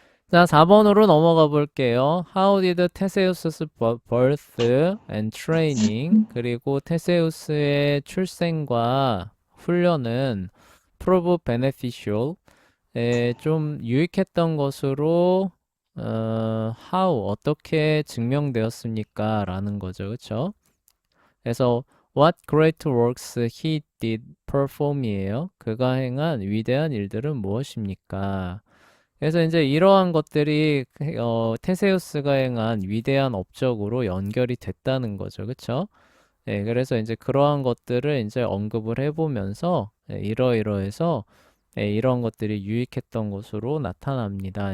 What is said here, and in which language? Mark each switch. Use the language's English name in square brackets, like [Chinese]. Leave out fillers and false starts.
[Korean] 자, 4번으로 넘어가 볼게요. [English] How did Theseus's birth and training [Korean] 그리고 테세우스의 출생과 훈련은 [English] prove beneficial [Korean] 좀 유익했던 것으로 [English] how, [Korean] 어떻게 증명되었습니까? 라는 거죠. 그쵸? 그래서 [English] what great works he did perform이에요. [Korean] 그가 행한 위대한 일들은 무엇입니까? 그래서 이제 이러한 것들이 테세우스가 행한 위대한 업적으로 연결이 됐다는 거죠. 그쵸? 예, 그래서 이제 그러한 것들을 이제 언급을 해보면서 이러이러해서 이런 것들이 유익했던 것으로 나타납니다.